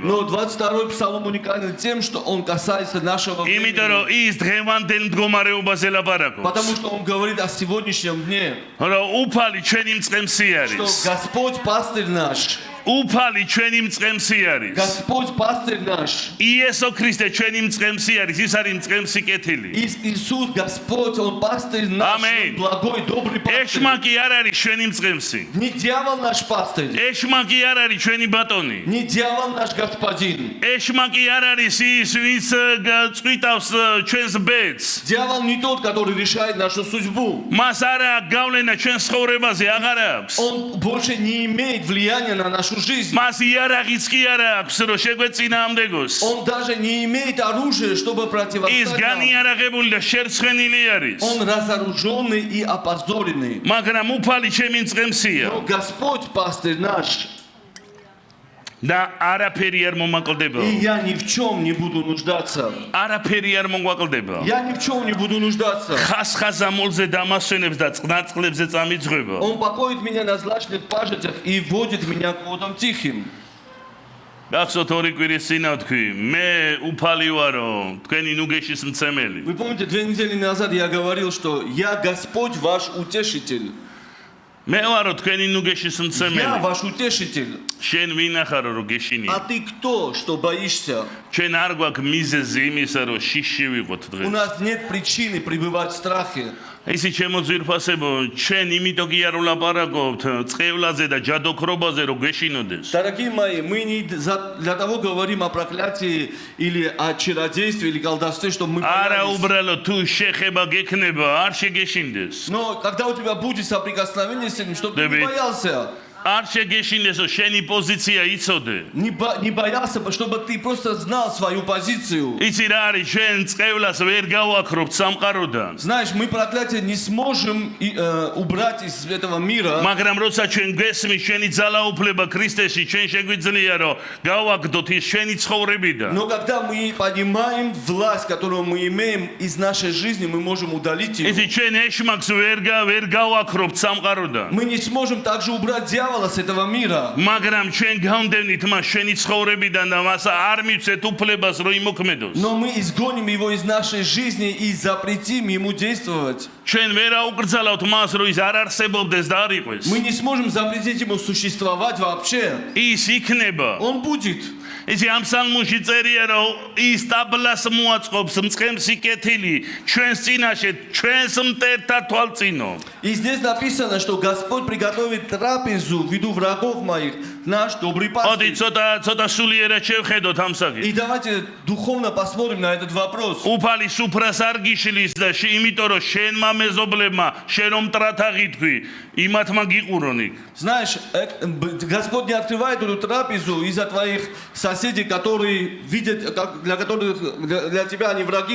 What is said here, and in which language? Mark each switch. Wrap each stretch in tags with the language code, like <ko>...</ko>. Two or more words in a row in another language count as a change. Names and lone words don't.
<ru>Но 22-й псалом уникален тем, что он касается нашего</ru> <ka>იმიტომ რომ</ka> <ru>времени.</ru> <ka>ის დღევანდელ მდგომარეობაზე ლაპარაკობს.</ka> <ru>Потому что он говорит о сегодняшнем дне.</ru> <ka>რომ უფალი ჩვენი მწყემსი</ka> <ru>Что</ru> <ka>არის.</ka> <ru>Господь пастырь наш.</ru> <ka>უფალი ჩვენი მწყემსი არის.</ka> <ru>Господь пастырь наш.</ru> <ka>იესო ქრისტე ჩვენი მწყემსი არის, ის არის მწყემსი კეთილი.</ka> <ru>Иисус Господь, Он пастырь наш, Аминь. благой, добрый пастырь.</ru> <ka>ეშმაკი არ არის ჩვენი მწყემსი.</ka> <ru>Не дьявол наш пастырь,</ru> <ka>ეშმაკი არ არის ჩვენი ბატონი.</ka> <ru>не дьявол наш господин.</ru> <ka>ეშმაკი არ არის ის, ვინც წვიტავს ჩვენს ბედს.</ka> <ru>Дьявол не тот, который решает нашу судьбу.</ru> <ka>მას არა აქვს გავლენა ჩვენს ცხოვრებაზე, აღარ აქვს.</ka> <ru>Он больше не имеет влияния на нашу жизнь.</ru> <ka>მას იარაღიც კი არ აქვს, რომ შეგვეწინააღმდეგოს.</ka> <ru>Он даже не имеет оружия, чтобы</ru> <ka>ის</ka> <ru>противостоять нам.</ru> <ka>განიარაღებული და შერცხენილი არის.</ka> <ru>Он разоруженный и опозоренный.</ru> <ka>მაგრამ უფალი ჩემი მწყემსია</ka> <ru>Но Господь пастырь наш,</ru> <ka>და არაფერი არ მომაკლდება.</ka> <ru>и я ни в чем не буду нуждаться.</ru> <ka>არაფერი არ მომაკლდება.</ka> <ru>Я ни в чем не буду нуждаться.</ru> <ka>ხასხაზამოლზე დამასვენებს და წყნარწყლებზე წამიძღვება.</ka> <ru>Он покоит меня на злачных пажитях и водит меня к водам тихим.</ru> <ka>გახსოვთ ორი კვირის წინა თქვი, მე უფალი ვარო, თქვენი ნუგეშის მცემელი.</ka> <ru>Вы помните, 2 недели назад я говорил, что я Господь ваш утешитель.</ru> <ka>მე ვარო თქვენი ნუგეშის</ka> <ru>Я</ru> <ka>მცემელი.</ka> <ru>ваш утешитель.</ru> <ka>შენ ვინახარო რომ</ka> <ru>А</ru> <ka>გეშინია?</ka> <ru>ты кто, что боишься?</ru> <ka>ჩვენ არ გვაქვს მიზეზი იმისა, რომ შიში ვიყოთ</ka> <ru>У</ru> <ka>დღეს.</ka> <ru>нас нет причины пребывать в страхе.</ru> <ka>ისი ჩემო ძვირფასებო, ჩვენ იმიტომ კი არ ვლაპარაკობთ წყევლაზე და ჯადოქრობაზე, რომ გეშინოდეს.</ka> <ru>Дорогие мои, мы не для того говорим о проклятии или о чародействе или колдовстве, чтобы мы</ru> <ka>არა</ka> <ru>боялись.</ru> <ka>უბრალოდ თუ შეხება გექნება, არ შეგეშინდეს.</ka> <ru>Но когда у тебя будет соприкосновение с этим, чтобы ты не Давид. боялся.</ru> <ka>არ შეგეშინდეს, რომ შენი პოზიცია იცოდე.</ka> <ru>Не боялся бы, чтобы ты просто знал свою позицию.</ru> <ka>იცი რა არის, ჩვენ წყევლას ვერ გავაქრობთ სამყაროდან.</ka> <ru>Знаешь, мы проклятие не сможем убрать из этого мира.</ru> <ka>მაგრამ როცა ჩვენ გვესმის შენი ძალაუფლება ქრისტეში, ჩვენ შეგვიძლია რომ გავაგდოთ ის შენი ცხოვრებიდან.</ka> <ru>Но когда мы понимаем власть, которую мы имеем из нашей жизни, мы можем удалить ее.</ru> <ka>იცი ჩვენ ეშმაკს ვერ გავაქრობთ სამყაროდან.</ka> <ru>Мы не сможем также убрать дьявола с этого мира.</ru> <ka>მაგრამ ჩვენ გავდევნით მას შენი ცხოვრებიდან და მას არ მივცეთ უფლებას რომ იმოქმედოს.</ka> <ru>Но мы изгоним его из нашей жизни и запретим ему действовать.</ru> <ka>ჩვენ ვერ აუკრძალავთ მას, რომ ის არ არსებობდეს და არ იყოს.</ka> <ru>Мы не сможем запретить ему существовать вообще.</ru> <ka>ის იქნება.</ka> <ru>Он будет.</ru> <ka>ისი ამ სალმუნში წერია, რომ ის ტაბლას მოაწყობს მწყემს იკეთილი ჩვენს წინაშე, ჩვენს მტერთა თვალწინო.</ka> <ru>И здесь написано, что Господь приготовит трапезу в виду врагов моих, наш добрый</ru> <ka>ოდი</ka> <ru>пастырь.</ru> <ka>ცოტა სულიერად შევხედოთ ამ საკითხს.</ka> <ru>И давайте духовно посмотрим на этот вопрос.</ru> <ka>უფალი სუფრას არ გიშლის და იმიტომ რომ შენმა მეზობლებმა შენ რომ მტრად აღითქვი, იმათმა გიყურონ იქ.</ka> <ru>Знаешь, Господь не открывает эту трапезу из-за твоих соседей, которые видят, для которых для тебя они враги,</ru>